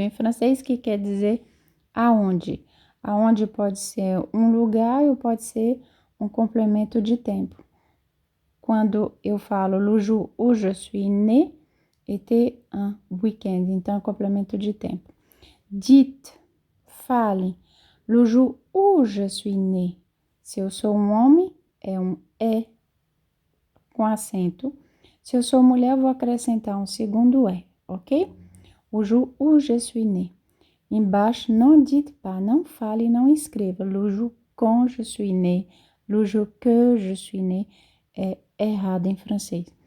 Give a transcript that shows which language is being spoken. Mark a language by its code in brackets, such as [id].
[pt] Em francês, que quer dizer aonde. Aonde pode ser um lugar ou pode ser um complemento de tempo. Quando eu falo [fr] le jour où je suis né, était un week-end. [pt] Então, é complemento de tempo. [fr] Dites, fale, le jour où je suis né. [pt] Se eu sou um homem, é um é com acento. Se eu sou mulher, vou acrescentar um segundo é, ok? O [fr] jour où je suis né. [pt] Embaixo, não [fr] dites pas, [pt] não fale, não escreva. [fr] Le jour quand je suis né, le jour que je suis né, [pt] é errado em francês.